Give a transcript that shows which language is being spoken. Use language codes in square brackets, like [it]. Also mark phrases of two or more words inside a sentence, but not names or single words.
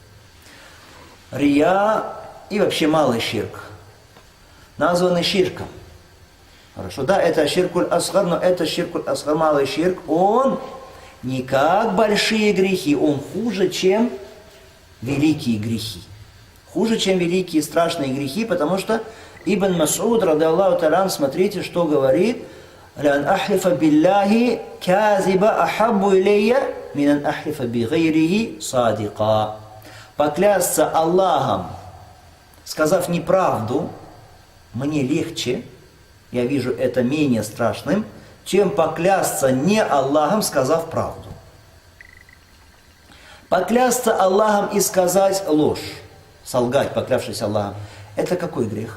[ru] Рия и вообще малый ширк названы ширком. Хорошо, да, это [ar] الشرك الأصغر, [ru] но это [ar] الشرك الأصغر, [ru] малый ширк, он не как большие грехи, он хуже, чем великие грехи. Хуже, чем великие страшные грехи, потому что Ибн Мас'уд, [ar] رضي الله تعالى, [ru] смотрите, что говорит, [ar] «لأن أحلف بالله كاذبا أحب إلي من أن أحلف بغيره صادقا». [ru] Поклясться Аллахом, сказав неправду, мне легче, я вижу это менее страшным, чем поклясться не Аллахом, сказав правду. Поклясться Аллахом и сказать ложь, солгать, поклявшись Аллахом, это какой грех?